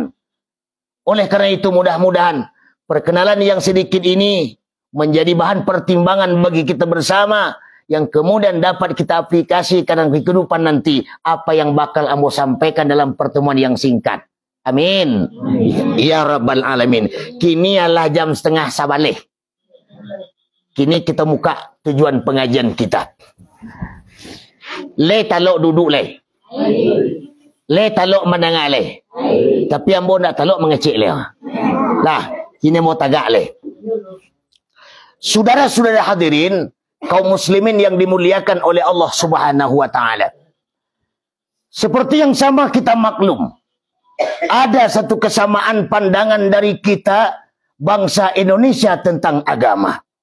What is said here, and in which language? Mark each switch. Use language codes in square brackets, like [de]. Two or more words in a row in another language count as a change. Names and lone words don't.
[id] Oleh karena itu mudah-mudahan perkenalan yang sedikit ini menjadi bahan pertimbangan bagi kita bersama, yang kemudian dapat kita aplikasikan dalam kehidupan nanti apa yang bakal Ambo sampaikan dalam pertemuan yang singkat. [ar] Amin. Ya Rabbal Alamin. [min] Kini adalah jam setengah sabaleh. Kini kita buka tujuan pengajian kita. Le talok duduk le. Le talok mendengar le. Tapi Ambo nak talok mengecek le. Lah, kini mau tagak le. [id] Saudara-saudara hadirin, kaum muslimin yang dimuliakan oleh Allah [ar] Subhanahu wa taala. [id] Seperti yang sama kita maklum, ada satu kesamaan pandangan dari kita bangsa Indonesia tentang agama.